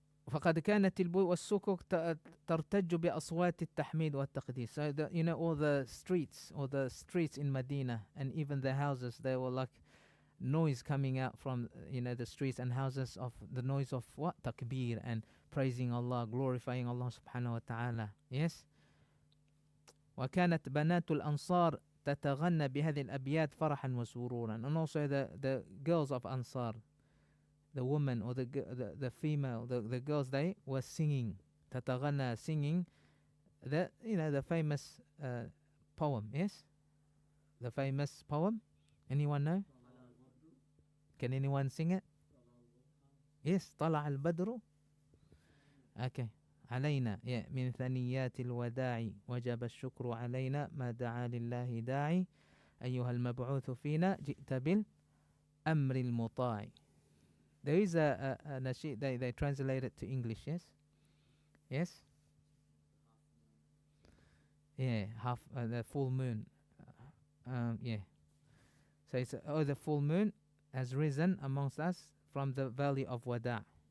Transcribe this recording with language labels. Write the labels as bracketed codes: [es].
[ar] فقد كانت البيوت والسوق ترتج بأصوات التحميد والتقديس. [en] So all the streets in Medina and even the houses, they were like noise coming out from the streets and houses of the noise of what? Takbir and praising Allah, glorifying Allah subhanahu wa ta'ala. Yes. [ar] وكانت بنات الأنصار تتغنى بهذه الأبيات فرحا وسرورا. [en] And also the girls of Ansar, the women or the female, the girls, they were singing. تتغنى, singing the famous poem. Yes, the famous poem. Anyone know? Can anyone sing it? Yes. [ar] طلع البدر. [en] Okay. [ar] علينا من ثنيات الوداع وجب الشكر علينا ما دعا لله داعي أيها المبعوث فينا جئت بالأمر المطاع. [en] There is a nasheed, they translate it to English, yes? Yes? Yeah, the full moon. Yeah. So it's, the full moon has risen amongst us from the valley of Wada'.